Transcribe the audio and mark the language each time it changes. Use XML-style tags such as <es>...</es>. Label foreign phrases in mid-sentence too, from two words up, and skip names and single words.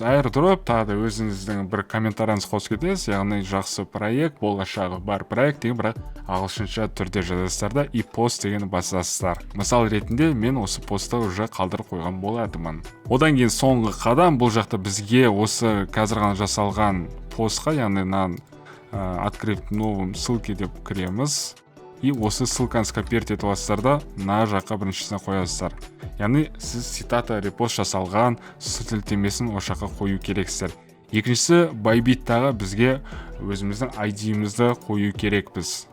<kk>Airdrop, тағы да өзіңіздің бір комментарияңыз қосып кетесіз. Яғни жақсы проект, болашағы бар проект деген бірақ ағылшынша түрде жазасыздар да и пост деген басасыздар. Мысал ретінде мен осы постты уже қалдырып қойған болатынмын. Одан кейін соңғы қадам, бұл жақта бізге осы қазір ғана жасалған постқа, яғни</kk> <ru>открыть новым ссылки</ru> <kk>деп кіреміз. И осы ссылканы скопировать етіп аласыздар да мына жаққа біріншісіне қоясыздар. Яғни сіз цитата репост жасалған сілтемесін осы жаққа қою керексіздер. Екіншісі Bybit'тағы бізге өзіміздің ID-мізді қою керекпіз.</kk>